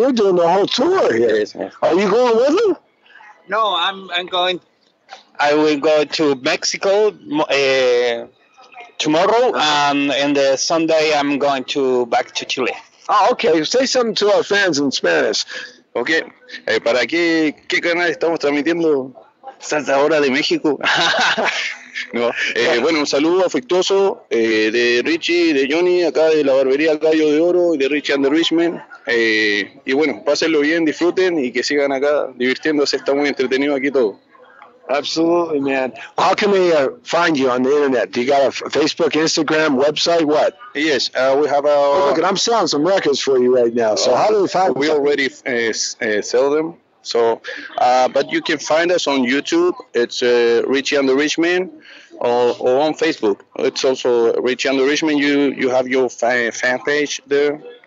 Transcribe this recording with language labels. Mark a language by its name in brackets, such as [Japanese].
[English] You're doing the whole tour here. Yes. Are you going with them? No, I'm going. I will go to Mexico tomorrow, and the Sunday I'm going back to Chile. Oh, okay. Say something to our fans in Spanish. Okay. [Spanish] ¿Para qué canal estamos transmitiendo? Salsa Hora de México. No, bueno, un saludo afectuoso de Richie, de Johnny, acá de la barbería Gallo de Oro, y de Richie and the Richmond. Y bueno, pásenlo bien, disfruten y que sigan acá divirtiéndose. Está muy entretenido aquí todo. [English] Absolutely, man. How can they find you on the internet? Do you got a Facebook, Instagram, website, what? Yes, we have a... look, I'm selling some records for you right now. So how do they find we already sell them. So, but you can find us on YouTube. It's Richie and the Richmond, or on Facebook. It's also Richie and the Richmond. You have your fan page there.